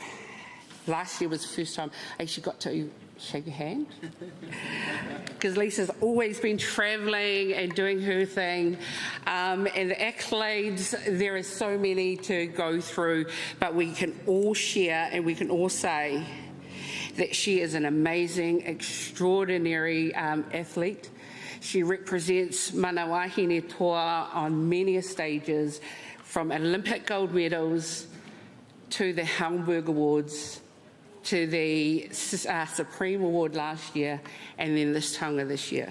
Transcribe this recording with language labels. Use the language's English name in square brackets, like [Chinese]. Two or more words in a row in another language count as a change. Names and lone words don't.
[English] Last year was the first time I actually got to shake your hand, because Lisa's always been travelling and doing her thing, and the accolades, there are so many to go through, but we can all share and we can all say that she is an amazing, extraordinary athlete. She represents [Māori] mana wahine toa [English] on many stages, from Olympic gold medals to the Hamburg Awards, to the Supreme Award last year, and then this taonga this year.